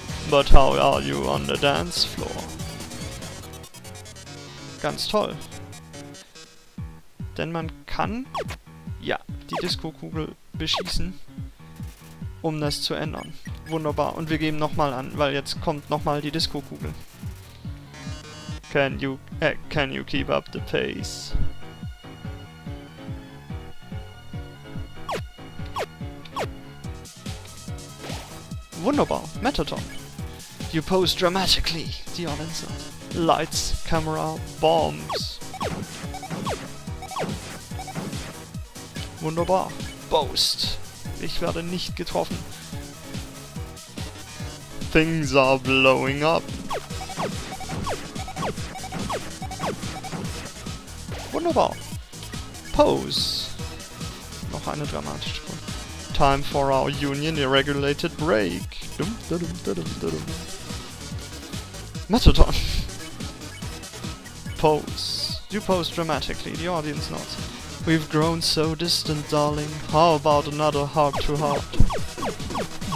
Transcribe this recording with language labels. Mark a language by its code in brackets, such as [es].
[en] But how are you on the dance floor? [de] Ganz toll. Denn man kann, ja, die Disco-Kugel beschießen, um das zu ändern. Wunderbar. Und wir geben nochmal an, weil jetzt kommt nochmal die Disco-Kugel. [en] Can you keep up the pace? Wunderbar. Metaton. You pose dramatically. The audience. Lights, camera, bombs. [de] Wunderbar. Boast. Ich werde nicht getroffen. [en] Things are blowing up. [de] Wunderbar. Pose. Noch eine dramatische Folge. [en] Time for our union irregulated break. Dum, da, dum, da, dum, da, dum. Metaton. Pose. You pose dramatically. The audience nods. We've grown so distant, darling. How about another heart to heart?